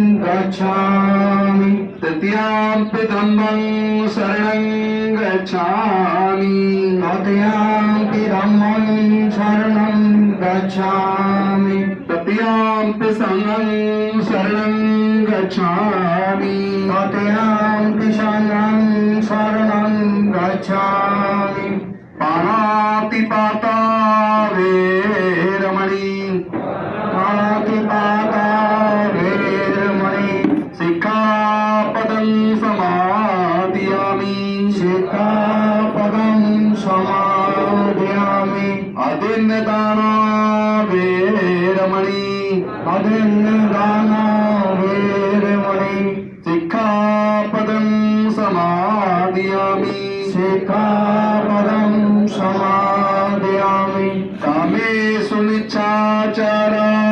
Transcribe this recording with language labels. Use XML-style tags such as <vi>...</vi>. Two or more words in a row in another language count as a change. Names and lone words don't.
<pi>गच्छामि तृतीयाम्पि धम्मं शरणं गच्छामि तृतीयाम्पि धम्मं शरणं गच्छामि तृतीयाम्पि संघं शरणं गच्छामि तृतीयाम्पि संघं शरणं गच्छामि पाणातिपाता वेरमणि पाणातिपाता वेरमणि सिक्खापदं समादयामि सिक्खापदं समादयामि अदिन्नदाना वेरमणि अदिन्नदाना वेरमणि सिक्खापदं समादयामि सिक्खापदं समादयामि कामेषु मिच्छाचारा</pi>